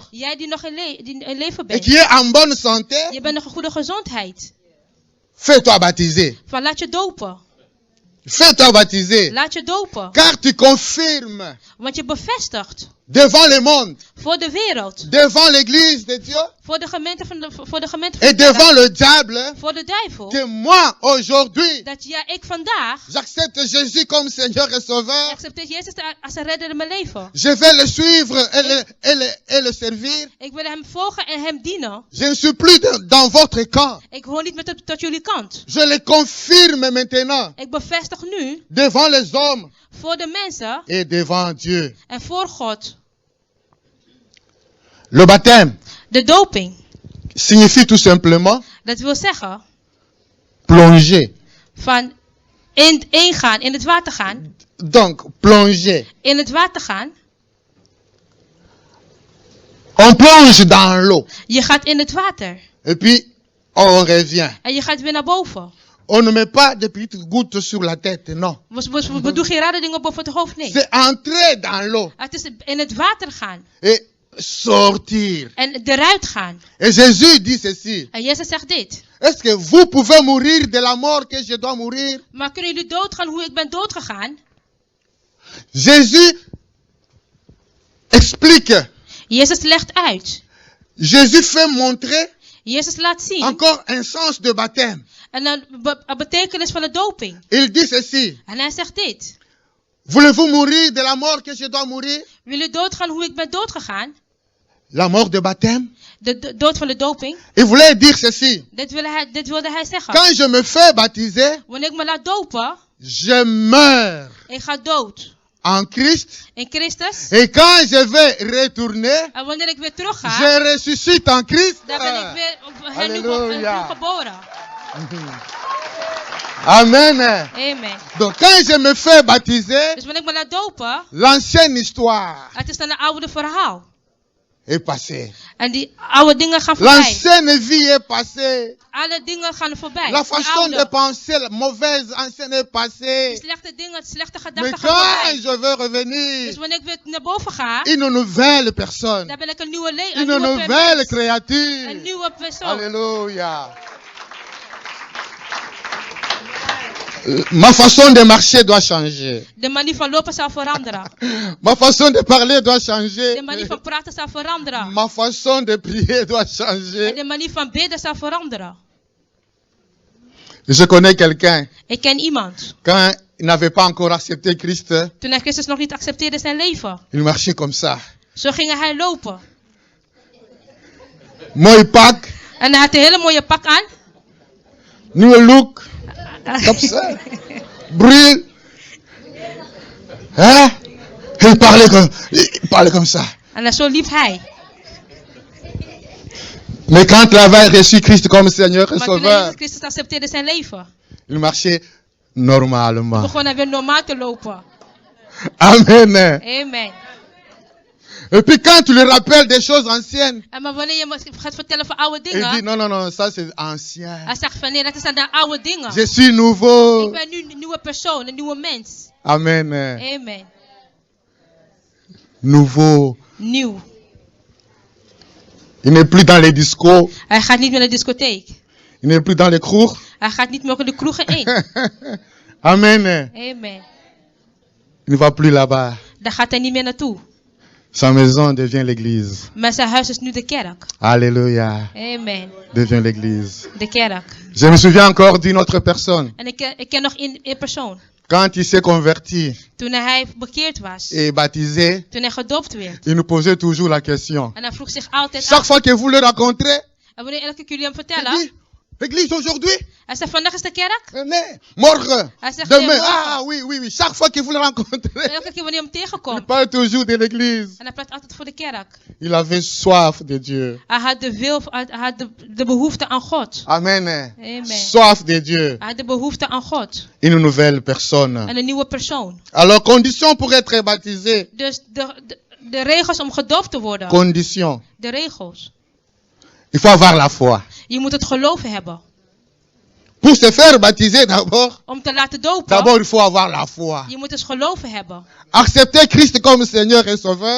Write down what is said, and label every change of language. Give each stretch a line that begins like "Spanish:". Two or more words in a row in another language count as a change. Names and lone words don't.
Dutch: Jij die nog in leven
French: Et
Dutch: bent.
French: qui est en bonne santé.
Dutch: Je bent nog in goede gezondheid.
French: Fais-toi baptiser.
Dutch: Van laat je dopen.
French: Fais-toi baptiser.
Dutch: Laat je dopen.
French: Car tu confirmes
Dutch: Want je bevestigt.
French: devant le monde.
Dutch: Voor de wereld.
French: Devant l'église de Dieu.
Dutch: Voor de gemeente van
French: Et devant le diable.
Dutch: voor de duivel.
French: Que moi aujourd'hui.
Dutch: Dat ik vandaag.
French: J'accepte Jésus comme Seigneur et Sauveur.
Dutch: Accepteer Jezus als een redder in mijn leven.
French: Je vais le suivre et le servir.
Dutch: Ik wil hem volgen en hem dienen.
French: Je ne suis plus dans votre camp.
Dutch: Ik hoor niet meer tot jullie kant.
French: Je le confirme maintenant.
Dutch: Ik bevestig nu.
French: Devant les hommes.
Dutch: Voor de mensen.
French: Et devant Dieu.
Dutch: En voor God.
French: Le baptême.
Dutch: De doping.
French: Signifie tout simplement.
Dutch: Dat wil zeggen.
French: Plonger.
Dutch: Van ingaan, in het water gaan.
French: Donc, plonger.
Dutch: In het water gaan.
French: On plonge dans l'eau.
Dutch: Je gaat in het water.
French: Et puis, on revient.
Dutch: En je gaat weer naar boven.
French: On ne met pas de petites gouttes sur la tête, non.
Dutch: We doen geen rare dingen boven het hoofd, nee.
French: C'est entrer dans l'eau.
Dutch: Het is in het water gaan.
French: Et sortir.
Dutch: En eruit gaan.
French: Et Jésus dit ceci.
Dutch: En Jezus zegt dit.
French: Est-ce que vous pouvez mourir de la mort que je dois mourir?
Dutch: Maar kunnen jullie doodgaan hoe ik ben doodgegaan?
French: Jésus explique.
Dutch: Jezus legt uit.
French: Jésus fait montrer.
Dutch: Jezus laat zien.
French: Encore un sens de baptême.
Dutch: En een betekenis van de doping.
French: Il dit ceci.
Dutch: En hij zegt dit.
French: Voulez-vous mourir de la mort que je dois mourir?
Dutch: Wil je doodgaan hoe ik ben doodgegaan?
French: La mort de baptême.
Dutch: De dood van de doping.
French: Il voulait dire ceci.
Dutch: Dit wilde hij zeggen.
French: Quand je me fais baptiser,
Dutch: Wanneer ik me laat dopen,
French: je meurs
Dutch: ik ga dood.
French: en Christ.
Dutch: In Christus.
French: Et quand je vais retourner,
Dutch: En wanneer ik weer terug ga,
French: je ressuscite en Christ.
Dutch: dan ben ik weer
French: Alléluia.
Dutch: opnieuw geboren.
French: Amen.
Dutch: Amen.
French: Donc quand je me fais baptiser,
Dutch: Dus wanneer ik me laat dopen,
French: l'ancienne histoire
Dutch: het is dan een oude verhaal.
French: est passée.
Dutch: En die oude dingen gaan voorbij.
French: L'ancienne vie est passée.
Dutch: Alle dingen gaan voorbij.
French: La
Dutch: Die
French: façon de
Dutch: oude,
French: penser, la mauvaise ancienne est
Dutch: die
French: passée.
Dutch: slechte dingen, slechte
French: Mais
Dutch: gedachten gaan
French: quand
Dutch: voorbij.
French: je veux revenir,
Dutch: Dus wanneer ik weer naar boven ga,
French: une nouvelle personne,
Dutch: dan ben ik een nieuwe
French: une nouvelle
Dutch: mens. Een
French: créature.
Dutch: nieuwe persoon.
French: Alléluia. Ma façon de marcher doit changer.
Dutch: De manier van lopen zal veranderen.
French: Ma façon de parler doit
Dutch: De
French: changer.
Dutch: manier van praten zal veranderen.
French: Ma façon de prier doit
Dutch: En
French: changer.
Dutch: de manier van bidden zal veranderen.
French: Je connais quelqu'un,
Dutch: Ik ken iemand.
French: quand il n'avait pas encore accepté Christ,
Dutch: Toen hij Christus nog niet accepteerde in zijn leven.
French: il marchait comme ça.
Dutch: Zo ging hij lopen. Mooi pak, En hij had een hele mooie pak aan. nieuwe look,
French: comme ça. Brille. Hein? Il parlait comme ça.
Dutch: En zo liep hij.
French: Mais quand il avait reçu Christ comme Seigneur et
Dutch: Maar toen hij
French: Sauveur,
Dutch: Jezus Christus accepteerde in zijn leven,
French: il marchait normalement.
Dutch: begon hij weer normaal te lopen.
French: Amen.
Dutch: Amen.
French: Et puis quand tu lui rappelles des choses anciennes,
Dutch: En maar wanneer je me gaat vertellen van oude
French: il dit
Dutch: dingen,
French: non, ça c'est ancien.
Dutch: hij zegt van nee, dat zijn de oude dingen.
French: Je suis nouveau.
Dutch: Ik ben nu een nieuwe persoon, een nieuwe mens.
French: Amen.
Dutch: Amen.
French: Nouveau.
Dutch: Nieuw.
French: Il n'est plus dans les discos.
Dutch: Hij gaat niet meer naar de discotheek.
French: Il n'est plus dans les kroeg.
Dutch: Hij gaat niet meer in de kroegen in.
French: Amen.
Dutch: Amen.
French: Il ne va plus là-bas.
Dutch: Daar gaat hij niet meer naartoe.
French: Sa maison devient l'église.
Dutch: Maar zijn huis is nu de kerk.
French: Alléluia.
Dutch: Amen.
French: Devient l'église.
Dutch: De kerk.
French: Je me souviens encore d'une autre personne.
Dutch: En ik ken nog één persoon.
French: Quand il s'est converti
Dutch: Toen hij bekeerd was.
French: et baptisé,
Dutch: Toen hij gedoopt werd.
French: il nous posait toujours la question.
Dutch: En hij vroeg zich altijd
French: Chaque
Dutch: af.
French: fois que vous le rencontrez,
Dutch: En wanneer elke keer jullie hem
French: il
Dutch: vertellen.
French: dit, l'église aujourd'hui?
Dutch: Hij zegt vandaag is de kerk. Nee, morgen. Hij zegt
French: Demain.
Dutch: nee, morgen.
French: Ah oui. Chaque fois que vous le
Dutch: En
French: rencontrez,
Dutch: elke keer wanneer je hem
French: il
Dutch: tegenkomt.
French: parle toujours de l'église.
Dutch: En hij praat altijd voor de kerk.
French: Il avait soif de Dieu.
Dutch: Hij had hij had de behoefte aan God.
French: Amen.
Dutch: Amen.
French: Soif de Dieu.
Dutch: Hij had de behoefte aan God.
French: Une nouvelle personne.
Dutch: En een nieuwe persoon.
French: Alors, condition pour être baptisé.
Dutch: Dus de regels om gedoopt te worden.
French: Condition.
Dutch: De regels.
French: Il faut avoir la foi.
Dutch: Je moet het geloven hebben.
French: Pour se faire baptiser d'abord,
Dutch: Om te laten dopen.
French: il faut avoir la foi.
Dutch: Je moet dus geloven hebben.
French: Accepter Christ comme Seigneur et Sauveur.